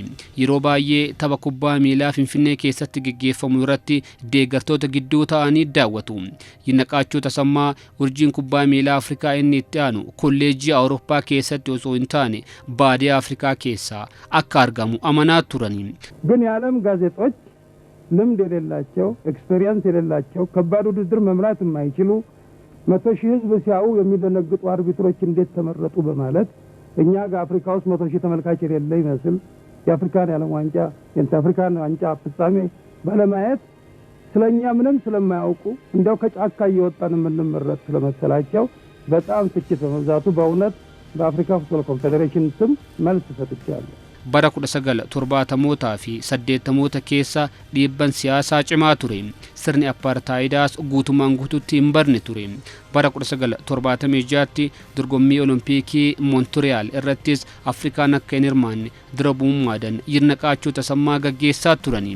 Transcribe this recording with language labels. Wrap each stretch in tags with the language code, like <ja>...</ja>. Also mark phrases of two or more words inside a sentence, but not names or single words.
<om>Yeroo baay'ee tapha kubbaa miilaa Finfinnee keessatti geggeeffamu irratti deeggartoota gidduu ta'anii daawwatu. Yirnaqaachoo Tasammaa urjiin kubbaa miilaa Afrikaa inni itti aanu kolleejjii Awurooppaa keessatti osoo hin taane baadiyaa Afrikaa keessaa akka argamu amanaa turanii.</om> <am>ግን የዓለም ጋዜጦች ልምድ የሌላቸው ኤክስፒሪየንስ የሌላቸው ከባድ ውድድር መምራት የማይችሉ 100,000 ህዝብ ሲያዩ የሚደነግጡ አርቢትሮች እንዴት ተመረጡ በማለት እኛ ጋር አፍሪካ ውስጥ 100,000 ተመልካች የሌለ ይመስል የአፍሪካን የዓለም ዋንጫ የአፍሪካን ዋንጫ ፍጻሜ ባለማየት ስለኛ ምንም ስለማያውቁ እንደው ከጫካ እየወጣን የምንመረጥ ስለመሰላቸው በጣም ትችት በመብዛቱ በእውነት በአፍሪካ ፉትቦል ኮንፌዴሬሽን ስም መልስ ሰጥቻለሁ።</am> <om>bara 1970 fi 80 keessa dhiibban siyaasaa cimaa ture. Sirni apartheidaas guutumaan guutuutti hin barne ture. Bara 1976tti dorgommii olompikii Montreal irrattis Afrikaan akka hin hirmaanne dura bu'uummaadhaan Yirnaqaachoo Tasammaa gaggeessaa turanii.</om>